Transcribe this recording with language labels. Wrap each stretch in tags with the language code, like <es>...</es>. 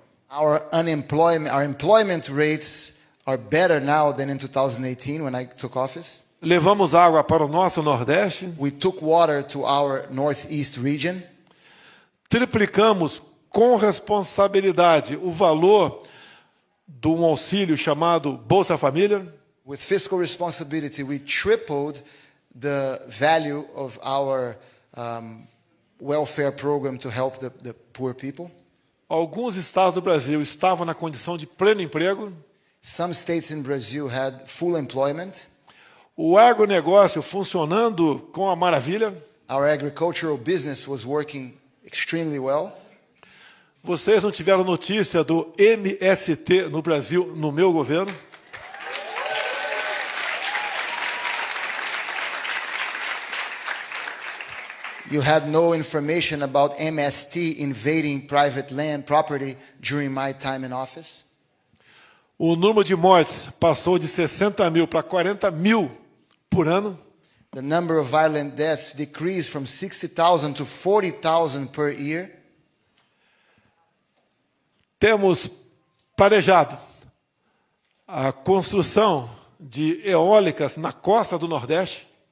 <en>Our employment rates are better now than in 2018 when I took office.</en> <pt>Levamos água para o nosso Nordeste.</pt> <en>We took water to our Northeast region.</en> <pt>Triplicamos com responsabilidade o valor de um auxílio chamado Bolsa Família.</pt> <en>With fiscal responsibility, we tripled the value of our welfare program to help the poor people.</en> <pt>Alguns estados do Brasil estavam na condição de pleno emprego.</pt> <en>Some states in Brazil had full employment.</en> <pt>O agronegócio funcionando com a maravilha.</pt> <en>Our agricultural business was working extremely well.</en> <pt>Vocês não tiveram notícia do MST no Brasil no meu governo?</pt> <en>You had no information about MST invading private land property during my time in office.</en> <pt>O número de mortes passou de 60 mil para 40 mil por ano.</pt> <en>The number of violent deaths decreased from 60,000 to 40,000 per year.</en> <pt>Temos planejado a construção de eólicas na costa do Nordeste.</pt>